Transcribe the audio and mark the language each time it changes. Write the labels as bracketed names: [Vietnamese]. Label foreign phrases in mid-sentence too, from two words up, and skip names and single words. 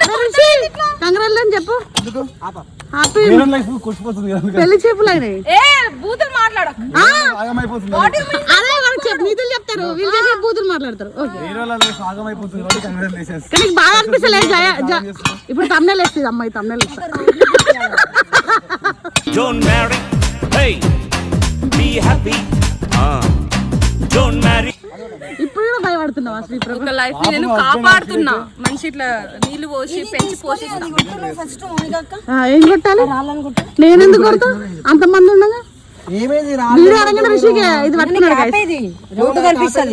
[Telugu] కంగ్రాచులేషన్ చెప్పు. హ్యాపీ కొట్టుకుపోతుంది. పెళ్లి చేపులు అయినాయి. ఏ బూతులు మాట్లాడక. ఆగమైపోతుంది. అదే వాళ్ళకి నీతులు చెప్తారు, వీళ్ళు చేసే బూతులు మాట్లాడతారు. ఆగమైపోతుంది. కానీ బాగా అనిపిస్తలే. ఇప్పుడు తమ్నెల్ వేస్తుంది అమ్మాయి, తమ్నెల్ [English] Don't marry, hey, be happy, don't marry. [Telugu] ఇప్పుడు కూడా భయపడుతున్నావా శ్రీప్రభ? ఒక లైఫ్ ని నేను కాపాడుతున్నా. మనిషి ఇట్లా నీళ్లు పోసి పెంచి పోషిస్తా. ఫస్ట్ ఏం కొట్టాలి? నేను ఎందుకు కొడతా? అంతమంది ఉండగా మీరు అడగండి రిషికి. ఇది పట్టుకున్నాడు guys. రోడ్డు కనిపిస్తుంది.